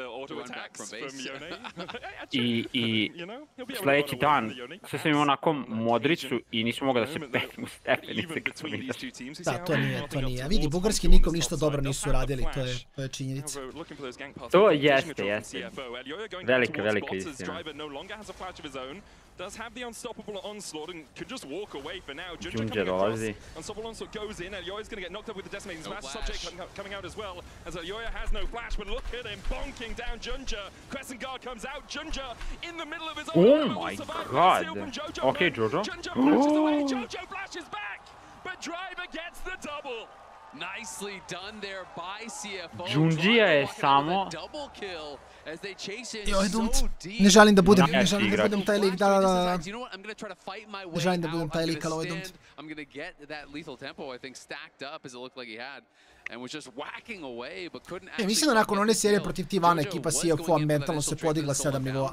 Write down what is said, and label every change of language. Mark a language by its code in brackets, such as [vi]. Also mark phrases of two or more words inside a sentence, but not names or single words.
[bs] I sljedeći dan sve sam imao onako modricu i nisam mogao da se petim u stepenice kad sam vidio. Da, to nije. Vidi, bugarski nikom ništa dobro nisu radili, to je činjenica. To jeste. Velika istina. [en] Does have the unstoppable onslaught and can just walk away for now. [bs] Junja dolazi. [en] Unstoppable onslaught goes in. Elyoya's going to get knocked up with the decimating smash. Subject coming out as well. As Elyoya has no flash, but look at him bonking down Junja. Crescent Guard comes out. Junja in the middle of his own. Oh my god. Okay, Jojo. Junja flashes away. Jojo flashes back, but Driver gets the double. Nicely done there by CFO. [bs] Junja je samo... Joj, dumt. Ne želim da budem taj lik, da. Ne želim da budem taj lik, ali ovo je dumt. Mislim da nakon one serije protiv Tivana ekipa CFO mentalno se podigla 7 nivoa.